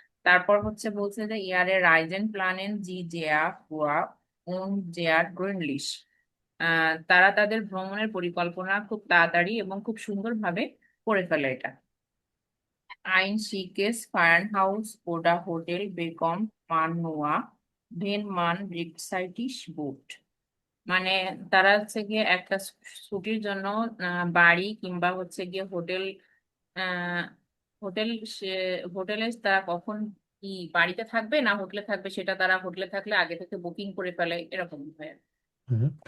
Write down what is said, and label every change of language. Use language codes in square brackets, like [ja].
[bn] তারপর হচ্ছে বলছে যে [de] ইয়ারে রাইজেন প্ল্যানেন জি জেয়া হুয়া উন জেয়ার গ্রুনলিশ, [bn] তারা তাদের ভ্রমণের পরিকল্পনা খুব তাড়াতাড়ি এবং খুব সুন্দরভাবে করে ফেলে এটা। [de] Ein schickes Farmhaus oder Hotel bekommt man nur, wenn man rechtzeitig bucht. [bn] মানে তারা হচ্ছে গিয়ে একটা ছুটির জন্য বাড়ি কিংবা হচ্ছে গিয়ে হোটেল, আহ হোটেল সে হোটেলে তারা কখন কি বাড়িতে থাকবে না হোটেলে থাকবে সেটা তারা হোটেলে থাকলে আগে থেকে বুকিং করে ফেলে, এরকম হয়। হুম।